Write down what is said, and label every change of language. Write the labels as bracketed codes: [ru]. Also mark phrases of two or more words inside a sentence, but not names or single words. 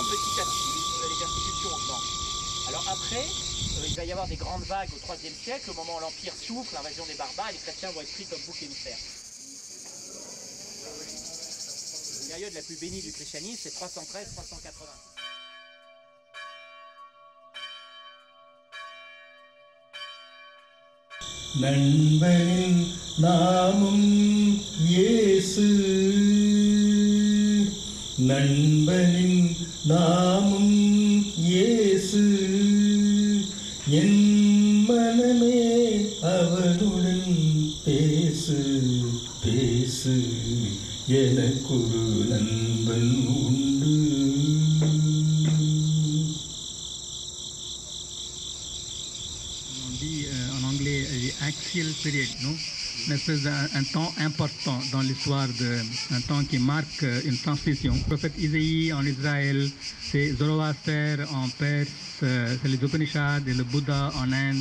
[fr] Petit à petit, les persécutions augmentent. Alors après, il va y avoir des grandes vagues au IIIe siècle, au moment où l'Empire souffre, l'invasion des barbares, et les chrétiens vont être pris comme bouc émissaire. La période la plus bénie du christianisme, c'est 313-380. [ta] நண்பனின் நாமம் இயேசு நண்பனின் நாமம் இயேசு என் மனமே அவனுடன் பேசு பேசு எனக்கொரு நண்பன் உண்டு. [fr] En anglais, [en] axial period, [fr] non? Une espèce d'un temps important dans l'histoire, un temps qui marque une transition. Le prophète Isaïe en Israël, c'est Zoroaster en Perse, c'est les Upanishads et le Bouddha en Inde.